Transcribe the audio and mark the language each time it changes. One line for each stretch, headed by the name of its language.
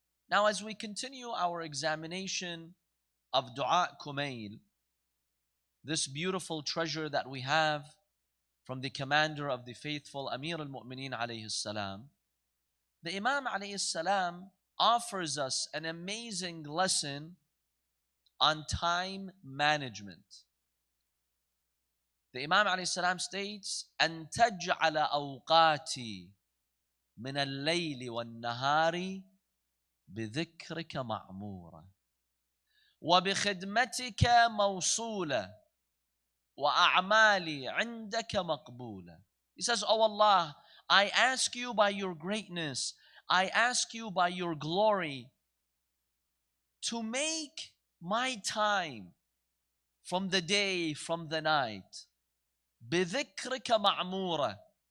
English: Now, as we continue our examination of Dua Kumail, this beautiful treasure that we have from the commander of the faithful, Amir al-Mu'mineen alayhi salam, the Imam alayhi salam offers us an amazing lesson on time management. The Imam alayhi salam states,
Arabic: أن تجعل أوقاتي من الليل والنهار بذكرك معمورة وبخدمتك موصولة وأعمالي عندك مقبولة.
English: He says, Oh Allah, I ask you by your greatness, I ask you by your glory to make my time from the day, from the night,
Arabic: بذكرك معمورة.